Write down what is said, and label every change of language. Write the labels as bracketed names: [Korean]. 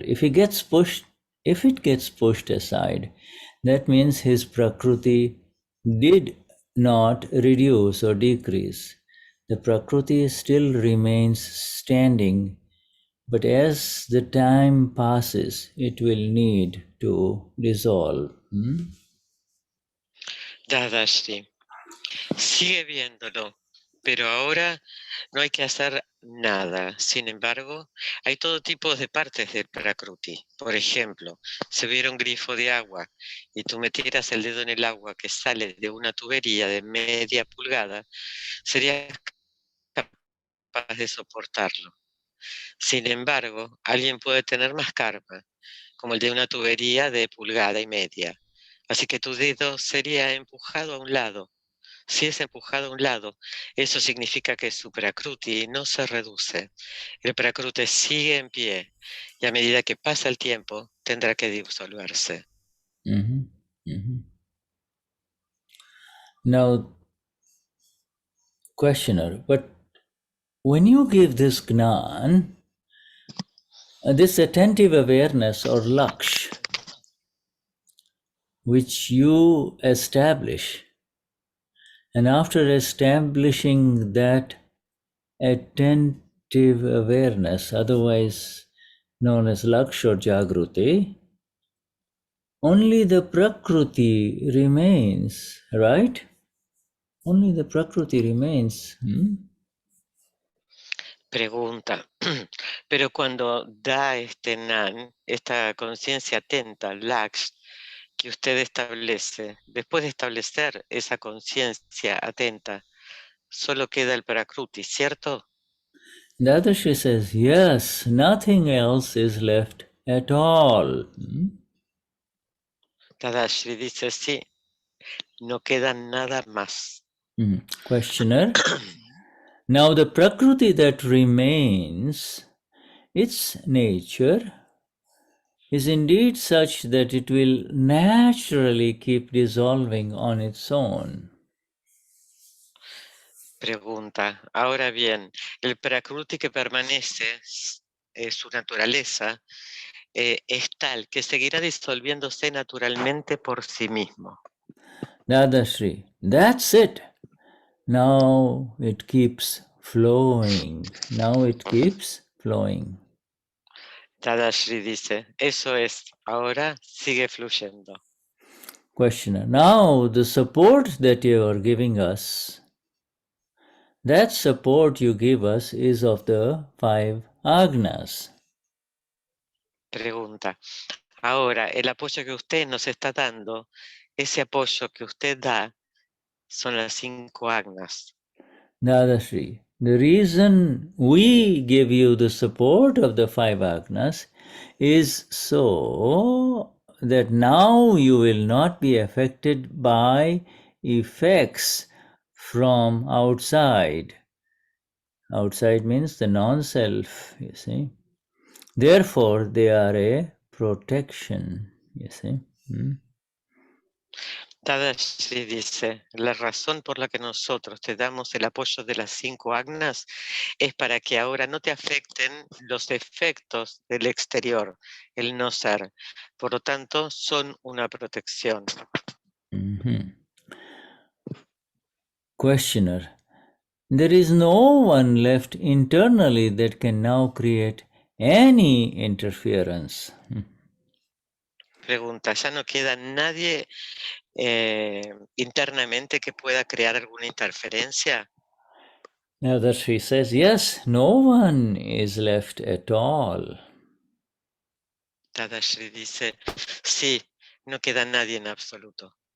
[English] If it gets pushed aside, that means his Prakriti did not reduce or decrease. The Prakriti still remains standing, but as the time passes, it will need to dissolve. [Spanish] Dadashri, sigue viéndolo, pero ahora no hay que hacer nada. Sin embargo, hay todo tipo de partes del Prakruti. Por ejemplo, si hubiera un grifo de agua y tú metieras el dedo en el agua que sale de una tubería de media pulgada, serías capaz de soportarlo. Sin embargo, alguien puede tener más karma, como el de una tubería de pulgada y media. Así que tu dedo sería empujado a un lado. Si es empujado a un lado, eso significa que su Prakruti no se reduce. El Prakruti sigue en pie y a medida que pasa el tiempo, tendrá que disolverse. [English] Now, questioner, but when you give this Gnan, this attentive awareness or laksh, which you establish, and after establishing that attentive awareness, otherwise known as laksh or jagruti, only the Prakriti remains, right? Only the Prakriti remains. [Spanish] Pregunta, pero cuando da este Nan, esta conciencia atenta, Laksh, que usted establece, después de establecer esa conciencia atenta, solo queda el Prakruti, ¿cierto? [English] Dadashri says, yes, nothing else is left at all. [Spanish] Dadashri dice, sí, no queda nada más. [English] Questioner, now the Prakriti that remains, its nature is indeed such that it will naturally keep dissolving on its own. [Spanish] Pregunta, ahora bien, el Prakruti que permanece, su naturaleza, es tal que seguirá disolviéndose naturalmente por sí mismo. [English] Dadashri, that's it. Now it keeps flowing. Now it keeps flowing. [Spanish] Dadashri dice, eso es, ahora sigue fluyendo. [English] Questioner, now the support that you are giving us, that support you give us is of the 5 Agnas. [Spanish] Pregunta, ahora el apoyo que usted nos está dando, ese apoyo que usted da, son las 5 Agnas. [English] Dadashri, the reason we give you the support of the 5 Agnas is so that now you will not be affected by effects from outside. Outside means the non-self, you see. Therefore, they are a protection, you see. [Spanish] Dadashri dice, la razón por la que nosotros te damos el apoyo de las 5 Agnas es para que ahora no te afecten los efectos del exterior, el no ser. Por lo tanto, son una protección. [English] Questioner. There is no one left internally that can now create any interference. [Spanish] Pregunta, ¿ya no queda nadie internamente que pueda crear alguna interferencia? [English] Now that she says, yes, no one is left at all. [Spanish] Dadashri dice, sí, no queda nadie en absoluto.